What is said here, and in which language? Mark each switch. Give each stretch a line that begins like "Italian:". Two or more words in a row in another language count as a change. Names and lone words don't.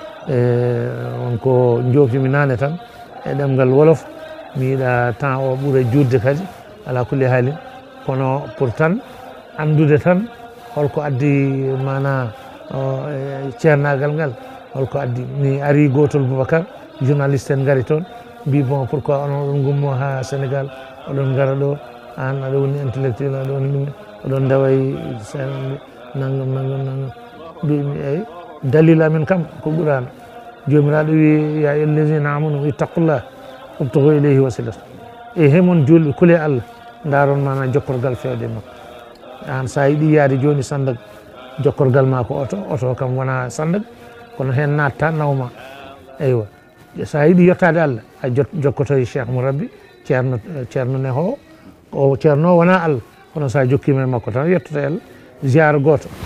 Fula: wonko jofimi nane tan e ɗemgal wolof mi yiiɗa temps o ɓuura judde kadi ala kulli haalin kono pour tan andude tan holko addi mana ceernagal ngal holko addi mi ari gotol Boubacar journaliste en gari toon mbi
French: bon pourquoi
Fula: onon oɗon gummo ha Sénégal oɗon gara ɗo an aɗa woni intellectuel aɗa woni ɗum oɗon daway nangam mbimi eyyi dalil amen kam ko ɓurano jomiraɗo wi
Arabic: يا أيها الذين آمنوا اتقوا الله وابتغوا إليه الوسيلة
Fula: e hemon julɓe kuule Allah daron mana jokkorgal fewde makko an sa yiiɗi yaade joni Sandaga jokkorgal ma ko oto kam wona Sandaga kono hen natta nawma eywa sa yiiɗi yettade Allah a jokkoto e Cheikh Mourabbi ceerno neho o ceerno wona Allah kono sa jokkima e makko tan yettoto Allah ziyara goto